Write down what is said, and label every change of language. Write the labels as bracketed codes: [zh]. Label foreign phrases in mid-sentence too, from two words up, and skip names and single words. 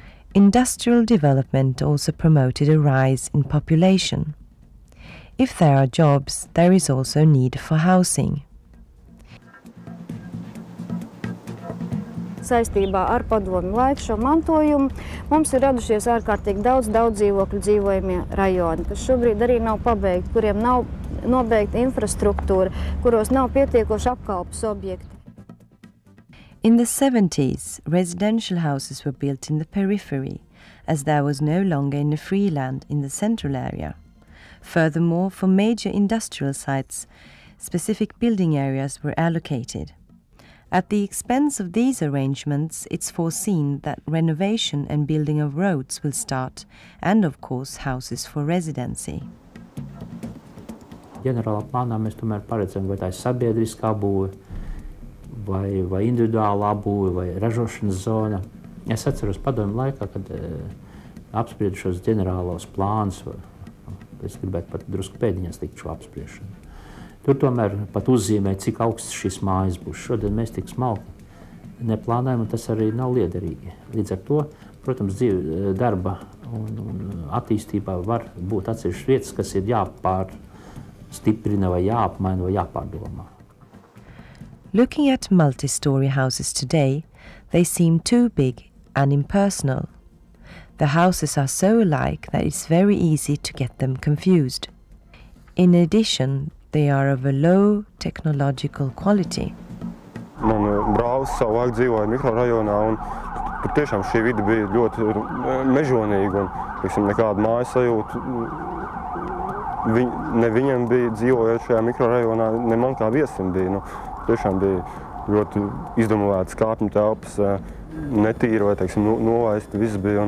[en] Industrial development also promoted a rise in population. If there are jobs, there is also need for housing. [lv] Saistībā ar padomju laiku šo mantojumu mums ir radušies ārkārtīgi daudz dzīvokļu dzīvojamie rajoni, kas šobrīd arī nav pabeigti, kuriem nav nobeigta infrastruktūra, kuros nav pietiekoši apkalpes objekti. [en] In the 70s, residential houses were built in the periphery, as there was no longer any free land in the central area. Furthermore, for major industrial sites, specific building areas were allocated. At the expense of these arrangements, it's foreseen that renovation and building of roads will start, and of course houses for residency. [lv] Ģenerālā plānā mēs tomēr paredzam, vai tā ir sabiedriskā būve, vai individuālā būve, vai ražošanas zona. Es atceros padomju laikā, kad apspriedu šos ģenerālos plānus, es gribētu pat drusku pēdiņās likt šo apspriešanu. Tur tomēr pat uzzīmē, cik augsts šīs mājas būs. Šodien mēs tik smalki neplānojam, un tas arī nav liederīgi. Līdz ar to, protams, darba un attīstībā var būt atsevišķas vietas, kas ir jāpārstiprina vai jāapmaina vai jāpārdomā. [en] Looking at multi-story houses today, they seem too big and impersonal. The houses are so alike that it's very easy to get them confused. In addition, they are of a low technological quality. [lv] Man brālis savu laiku dzīvoja mikrorajonā, un tur tiešām šī vide bija ļoti mežonīga, un nekāda mājas sajūta. Ne viņam bija dzīvojot šajā mikrorajonā, ne man kā viesim bija. Tiešām bija ļoti izdomāts kāpņu telpas, netīra vai novaisti, viss bija.